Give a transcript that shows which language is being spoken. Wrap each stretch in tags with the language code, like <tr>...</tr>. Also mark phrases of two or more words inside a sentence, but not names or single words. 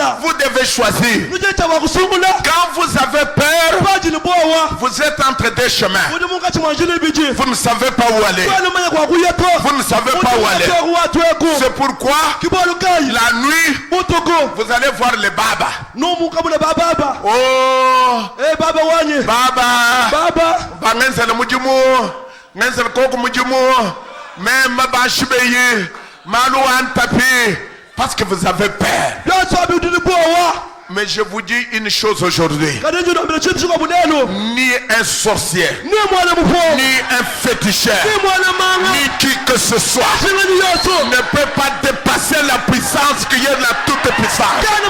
<fr>Vous devez choisir. Quand vous avez peur, vous êtes entre deux chemins. Vous ne savez pas où aller. Vous ne savez pas où aller. C'est pourquoi la nuit, vous allez voir les babas.</fr> <lu>Oh, baba, bangenzela mujimu, ngenzela koko mujimu,</lu> <fr>même</fr> <lu>bashibeye, malou antapi,</lu> <fr>parce que vous avez peur. Mais je vous dis une chose aujourd'hui. Ni un sorcier, ni un féticheur, ni qui que ce soit ne peut pas dépasser la puissance qui est la toute puissance.</fr>